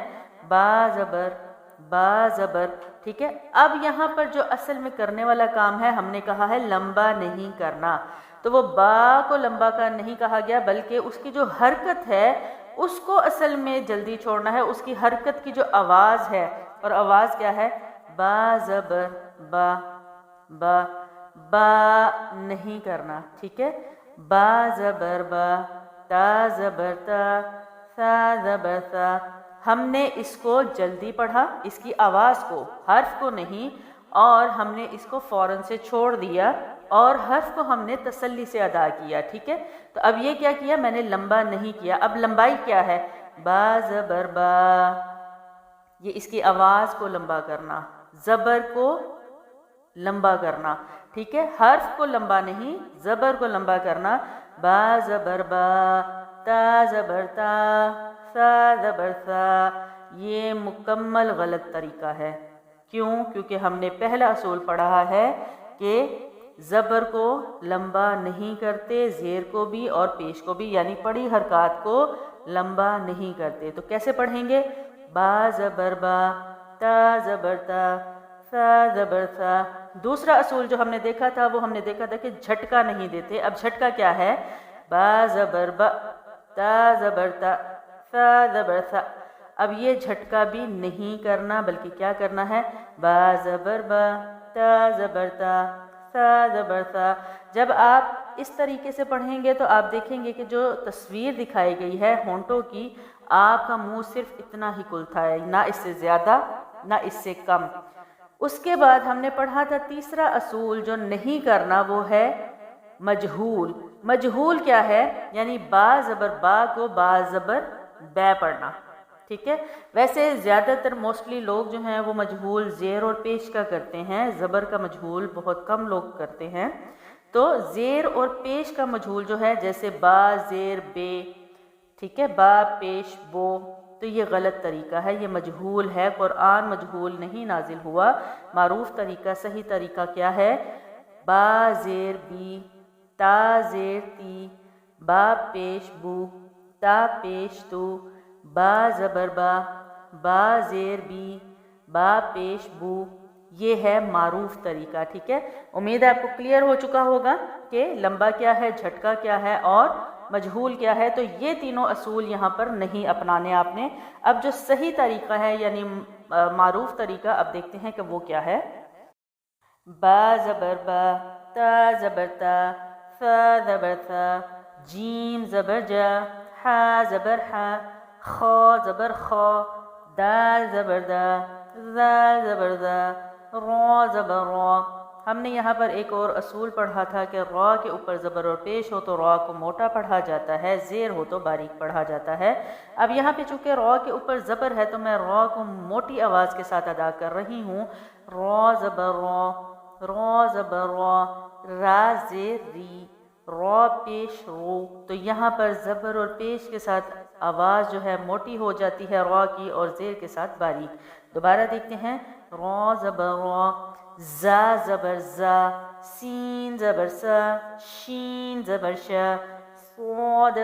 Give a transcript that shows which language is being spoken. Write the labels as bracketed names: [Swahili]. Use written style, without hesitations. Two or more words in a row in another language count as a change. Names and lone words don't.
[Urdu] با زبر با زبر، ٹھیک ہے۔ اب یہاں پر جو اصل میں کرنے والا کام ہے، ہم نے کہا ہے لمبا نہیں کرنا، تو وہ با کو لمبا کا نہیں کہا گیا، بلکہ اس کی جو حرکت ہے اس کو اصل میں جلدی چھوڑنا ہے۔ اس کی حرکت کی جو آواز ہے، اور آواز کیا ہے، با زبر با با، با نہیں کرنا، ٹھیک ہے۔ با زبر با، تا زبر تا، سا زبر سا۔ ہم نے اس کو جلدی پڑھا، اس کی آواز کو، حرف کو نہیں، اور ہم نے اس کو فوراً سے چھوڑ دیا، اور حرف کو ہم نے تسلی سے ادا کیا، ٹھیک ہے۔ تو اب یہ کیا کیا، میں نے لمبا نہیں کیا۔ اب لمبائی کیا ہے، با زبر با، یہ اس کی آواز کو لمبا کرنا، زبر کو لمبا کرنا، ٹھیک ہے۔ حرف کو لمبا نہیں، زبر کو لمبا کرنا۔ با زبر با، تا زبر تا، سا زبر سا۔ یہ مکمل غلط طریقہ ہے۔ کیوں؟ کیونکہ ہم نے پہلا اصول پڑھا ہے کہ زبر کو لمبا نہیں کرتے، زیر کو بھی اور پیش کو بھی، یعنی پڑی حرکات کو لمبا نہیں کرتے۔ تو کیسے پڑھیں گے، با زبر با، تا زبر تا، سا زبر سا۔ دوسرا اصول جو ہم نے دیکھا تھا، وہ ہم نے دیکھا تھا کہ جھٹکا نہیں دیتے۔ اب جھٹکا کیا ہے، با زبر با، تا زبر تا، سا زبر سا۔ اب یہ جھٹکا بھی نہیں کرنا، بلکہ کیا کرنا ہے، با زبر با، تا زبر تا، سا زبر سا۔ جب آپ اس طریقے سے پڑھیں گے تو آپ دیکھیں گے کہ جو تصویر دکھائی گئی ہے ہونٹوں کی، آپ کا منہ صرف اتنا ہی کھلتا ہے، نہ اس سے زیادہ نہ اس سے کم۔ اس کے بعد ہم نے پڑھا تھا تیسرا اصول جو نہیں کرنا، وہ ہے مجہول۔ مجہول کیا ہے، یعنی با زبر با کو با زبر بے پڑھنا، ٹھیک ہے۔ ویسے زیادہ تر موسٹلی لوگ جو ہیں وہ مجہول زیر اور پیش کا کرتے ہیں، زبر کا مجہول بہت کم لوگ کرتے ہیں۔ تو زیر اور پیش کا مجہول جو ہے، جیسے با زیر بے، ٹھیک ہے، با پیش بو، تو یہ غلط طریقہ ہے، یہ مجہول ہے، قرآن مجہول نہیں نازل ہوا۔ معروف طریقہ، صحیح طریقہ کیا ہے؟ با زیر بی، تا زیر تی، با پیش بو، تا پیش تو، با زبر با زیر بی، با پیش بو، یہ ہے معروف طریقہ، ٹھیک ہے۔ امید ہے آپ کو کلیئر ہو چکا ہوگا کہ لمبا کیا ہے، جھٹکا کیا ہے اور مجہول کیا ہے۔ تو یہ تینوں اصول یہاں پر نہیں اپنانے آپ نے۔ اب جو صحیح طریقہ ہے یعنی معروف طریقہ، اب دیکھتے ہیں کہ وہ کیا ہے۔ با زبر با، تا زبر تا، ثا زبر ثا، جیم زبر جا، حا زبر حا، خا زبر خا، دال زبر دا، ذال زبر دا، را زبر را۔ ہم نے یہاں پر ایک اور اصول پڑھا تھا کہ را کے اوپر زبر اور پیش ہو تو را کو موٹا پڑھا جاتا ہے، زیر ہو تو باریک پڑھا جاتا ہے۔ اب یہاں پہ چونکہ را کے اوپر زبر ہے تو میں را کو موٹی آواز کے ساتھ ادا کر رہی ہوں۔ را زبر را، را زبر را، را زیر ری، را پیش رو۔ تو یہاں پر زبر اور پیش کے ساتھ آواز جو ہے موٹی ہو جاتی ہے را کی، اور زیر کے ساتھ باریک۔ دوبارہ دیکھتے ہیں، را زبر را، زا زبر زا، سین زبر سا، شین زبر شا، صاد